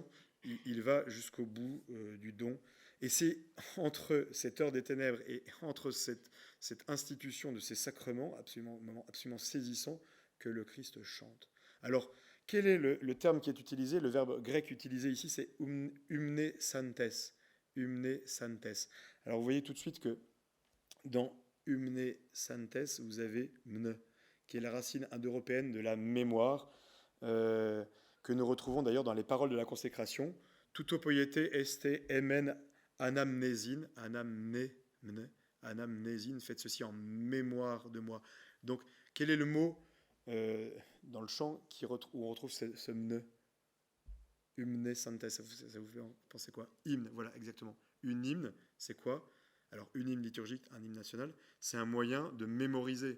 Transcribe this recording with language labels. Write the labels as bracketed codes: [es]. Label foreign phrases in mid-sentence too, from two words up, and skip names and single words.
[fr] Il va jusqu'au bout du don. Et c'est entre cette heure des ténèbres et entre cette institution de ces sacrements, un moment absolument saisissant, que le Christ chante. Alors, quel est le terme qui est utilisé? Le verbe grec utilisé ici, c'est [el] ὑμνήσαντες. ὑμνήσαντες. [fr] Alors, vous voyez tout de suite que dans [el] ὑμνήσαντες, [fr] vous avez mne, qui est la racine indo-européenne de la mémoire, que nous retrouvons d'ailleurs dans les paroles de la consécration. [el] Τοῦτο ποιεῖτε εἰς ἐμὴν ἀνάμνησιν, ἀνάμνησιν, [fr] faites ceci en mémoire de moi. Donc, quel est le mot dans le chant où on retrouve ce mne? [el] ὑμνήσαντες, [fr] ça vous fait penser quoi? Hymne, voilà, exactement. Une hymne, c'est quoi? Alors, une hymne liturgique, un hymne national, c'est un moyen de mémoriser.